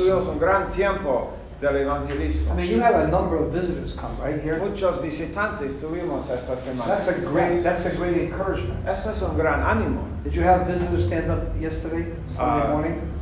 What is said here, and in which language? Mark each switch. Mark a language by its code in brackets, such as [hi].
[es] Tuvimos un gran tiempo del evangelismo. [en] I mean, you have a number of visitors come right here. [es] Muchos visitantes tuvimos esta semana. [en] That's a great encouragement. [es] Eso es un gran ánimo. [en] Did you have visitors stand up yesterday, Sunday morning?